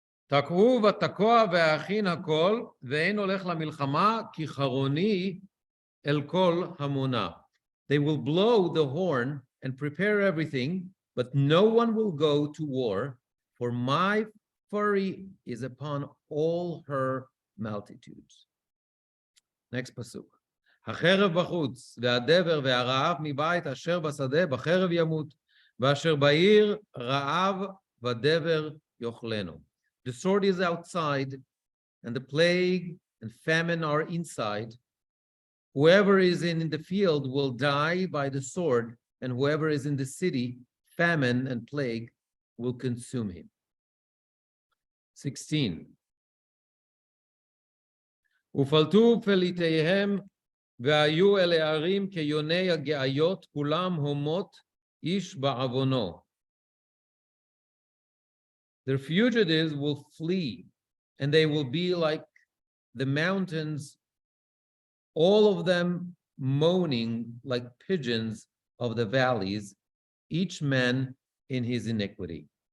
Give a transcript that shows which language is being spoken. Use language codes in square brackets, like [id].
[he] תקעו ותקוע והכין הכל, ואין הולך למלחמה, כי חרוני אל כל המונה. [en] They will blow the horn and prepare everything, but no one will go to war, for my fury is upon all her multitudes. Next pasuk. [he] החרב בחוץ, והדבר והרעב מבית אשר בשדה, בחרב ימות, ואשר בעיר רעב ודבר יאכלנו. [en] The sword is outside, and the plague and famine are inside. Whoever is in the field will die by the sword, and whoever is in the city, famine and plague will consume him. 16. [he] ופלטו פליטיהם והיו אל הערים כיוני הגאיות, כולם הומות איש בעוונו. [en] Their fugitives will flee, and they will be like the mountains, all of them moaning like pigeons of the valleys, each man in his iniquity.